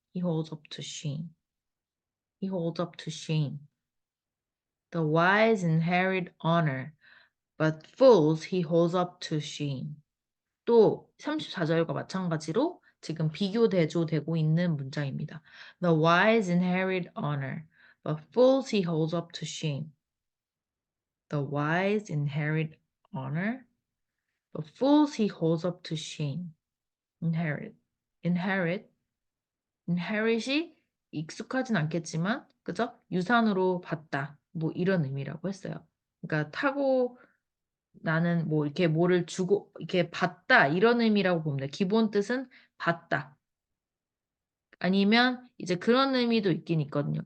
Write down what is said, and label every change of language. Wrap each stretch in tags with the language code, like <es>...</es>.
<en>He holds up to shame. He holds up to shame. The wise inherit honor, but fools he holds up to shame.</en> <ko>또 34절과 마찬가지로 지금 비교 대조되고 있는 문장입니다.</ko> <en>The wise inherit honor, but fools he holds up to shame. The wise inherit honor, but fools he holds up to shame.</en> <ko>inherit, inherit, inherit이 익숙하진 않겠지만, 그죠? 유산으로 받다, 뭐 이런 의미라고 했어요. 그러니까 타고 나는 뭐 이렇게 뭐를 주고 이렇게 받다 이런 의미라고 보면 돼. 기본 뜻은 받다. 아니면 이제 그런 의미도 있긴 있거든요.</ko>